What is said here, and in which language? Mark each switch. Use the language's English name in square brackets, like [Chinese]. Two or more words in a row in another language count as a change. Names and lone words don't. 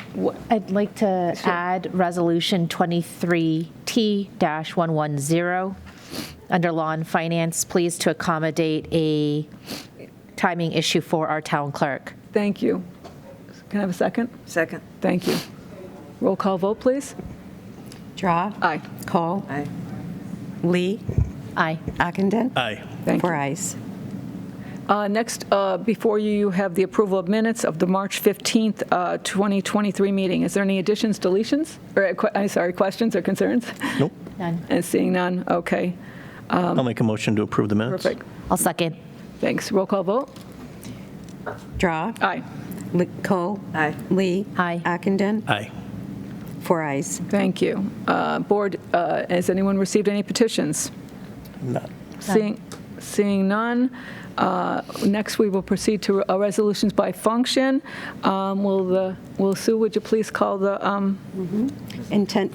[English] I'd like to add Resolution 23T-110 under Law and Finance, please, to accommodate a timing issue for our town clerk. Thank you. Can I have a second? Second. Thank you. Roll call vote, please. Drawe. Aye. Cole. Aye. Lee. Aye. Ockenden. Aye. Thank you. 4 ayes. Next, before you have the approval of minutes of the March 15th, 2023 meeting. Is there any additions, deletions, or questions or concerns? Nope. None. And seeing none, okay. I'll make a motion to approve the minutes. Perfect. I'll second. Thanks. Roll call vote. Drawe. Aye. Cole. Aye. Lee. Aye. Ockenden. Aye. 4 ayes. Thank you. Board, has anyone received any petitions? None. Seeing none, next we will proceed to resolutions by function. Will Sue, would you please call the Intent to